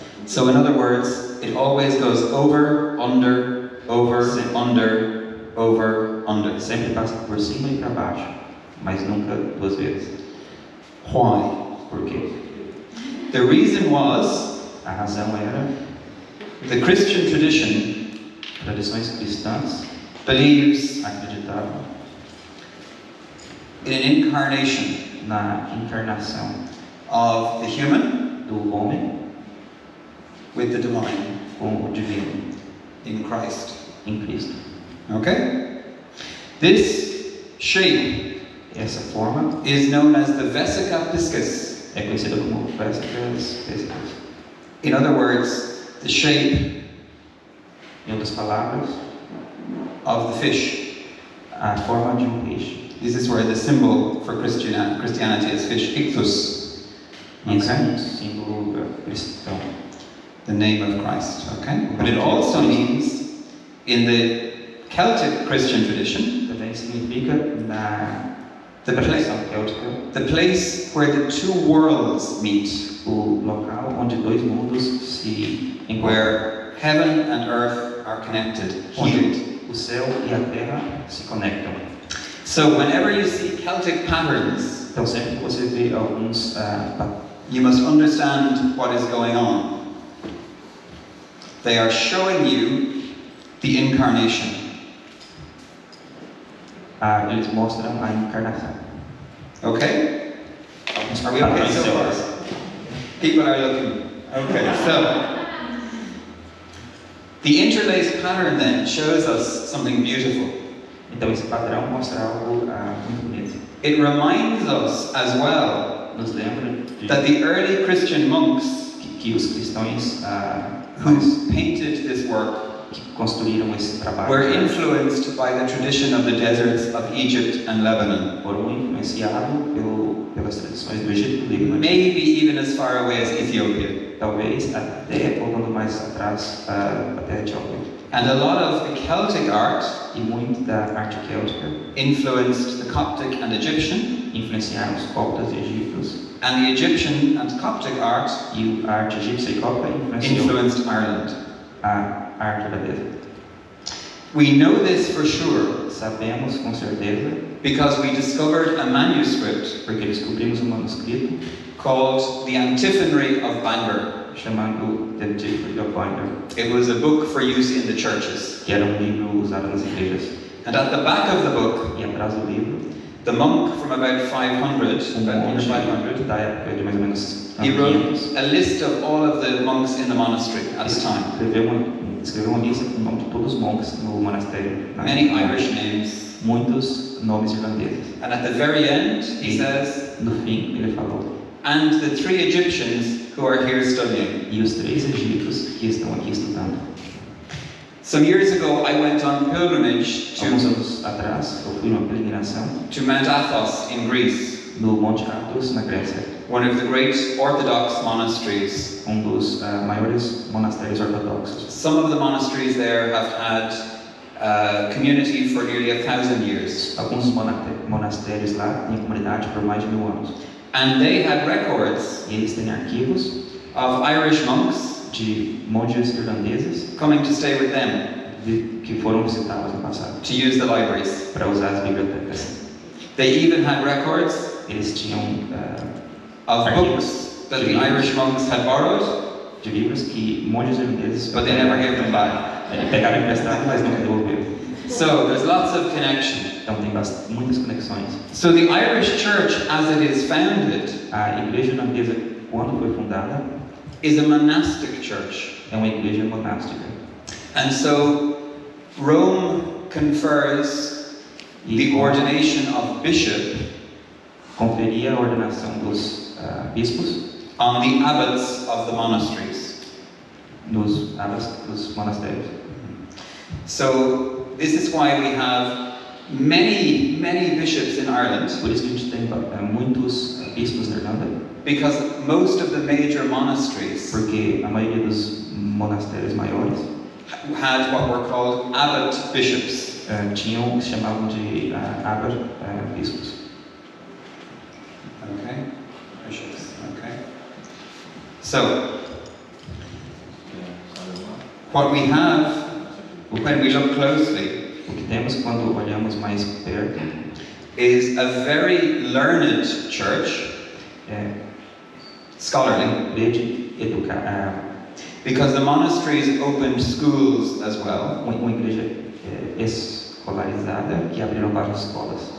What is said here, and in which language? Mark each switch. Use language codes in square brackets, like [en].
[en] So in other words, it always goes over, under, over, under, over, under. [pt] Sempre passa por cima e para baixo, mas nunca 2 vezes. [en] Why? [pt] Por quê? [en] The reason was [pt] A razão era [en] the Christian tradition [pt] tradições cristãs [en] believes [pt] acreditavam [en] in an incarnation [pt] na encarnação [en] of the human [pt] do homem [en] with the divine [pt] com o divino [en] in Christ. [pt] em Cristo. [en] Okay? This shape [pt] Essa forma [en] is known as the vesica piscis. [pt] é conhecida como vésicas físicas. [en] In other words, the shape [pt] Em outras palavras, [en] of the fish. [pt] a forma de peixe. [en] This is where the symbol for Christianity is fish, ichthus. [pt] Isso é [en] Okay? [pt] um símbolo cristão. [en] The name of Christ. Okay? But it also means, in the Celtic Christian tradition, [pt] Também significa na [en] the place, [pt] tradição céltica [en] the place where the two worlds meet, [pt] o local onde 2 mundos se encontram, [en] where heaven and earth are connected, [pt] onde [en] healed. [pt] o céu e a terra se conectam. [en] So whenever you see Celtic patterns, [pt] Então sempre que você vê alguns [en] you must understand what is going on. They are showing you the incarnation. [pt] eles mostram a encarnação. [en] Okay? [pt] Alguns [en] Are we okay [pt] padrões [en] so far? [pt] céus. [en] People are looking. Okay, so the interlaced pattern then shows us something beautiful. [pt] Então esse padrão mostra algo muito bonito. [en] It reminds us as well [pt] Nos lembra de [en] that the early Christian monks [pt] que os cristãos [en] who painted this work [pt] que construíram esse trabalho [en] were influenced by the tradition of the deserts of Egypt and Lebanon, [pt] foram influenciados pelas tradições do Egito e do Líbano. [en] maybe even as far away as Ethiopia. [pt] Talvez até voltando mais atrás até a Etiópia. [en] And a lot of the Celtic art [pt] E muito da arte céltica [en] influenced the Coptic and Egyptian, [pt] influenciaram os coptas e egípcios, [en] and the Egyptian and Coptic art [pt] e a arte egípcia e copta influenciou [en] influenced Ireland. [pt] a arte irlandesa. [en] We know this for sure [pt] Sabemos com certeza [en] because we discovered a manuscript [pt] porque descobrimos um manuscrito [en] called The Antiphonary of Bangor. [pt] chamado The Antiphonary of Bangor, [en] It was a book for use in the churches. [pt] que era livro usado nas igrejas. [en] And at the back of the book, [pt] E atrás do livro, [en] the monk from about 500, about [pt] monge [en] 500, [pt] da época de mais ou menos [en] he wrote [pt] 500, [en] a list of all of the monks in the monastery at the time. [pt] escreveu uma lista com o nome de todos os monges no monastério. [en] Many Irish names. [pt] Muitos nomes irlandeses. [en] And at the very end, he says, [pt] No fim, ele falou, [en] and the 3 Egyptians who are here studying. [pt] e os 3 egípcios que estão aqui estudando. [en] Some years ago, I went on pilgrimage [pt] Alguns anos atrás, eu fui numa peregrinação [en] to Mount Athos in Greece, [pt] no Monte Athos, na Grécia, [en] one of the great Orthodox monasteries. [pt] dos maiores monastérios ortodoxos. [en] Some of the monasteries there have had community for nearly 1,000 years. [pt] Alguns monastérios lá têm comunidade por mais de 1000 anos. [en] And they had records [pt] E eles têm arquivos [en] of Irish monks [pt] de monges irlandeses [en] coming to stay with them [pt] que foram visitá-los no passado [en] to use the libraries. [pt] para usar as bibliotecas. [en] They even had records [pt] Eles tinham [en] of books that the Irish monks had borrowed, [pt] de livros que monges irlandeses [en] but they never gave them back. [pt] pegaram emprestado, mas nunca devolveram. [en] So there's lots of connection. [pt] Então tem muitas conexões. [en] So the Irish church, as it is founded, [pt] A igreja irlandesa, quando foi fundada, [en] is a monastic church. [pt] é uma igreja monástica. [en] And so Rome confers the ordination of bishop [pt] Conferia a ordenação dos bispos [en] on the abbots of the monasteries. [pt] nos abas dos monastérios. [en] So this is why we have many bishops in Ireland, [pt] Por isso que a gente tem muitos bispos na Irlanda, [en] because most of the major monasteries [pt] porque a maioria dos monastérios maiores [en] had what were called abbot bishops. [pt] tinham o que se chamavam de abbot bispos. [en] Okay, bishops. Okay. So what we have when we look closely [pt] O que temos quando olhamos mais perto [en] is a very learned church, [pt] é [en] scholarly, [pt] igreja [en] because the monasteries opened schools as well, [pt] uma igreja escolarizada que abriram várias escolas,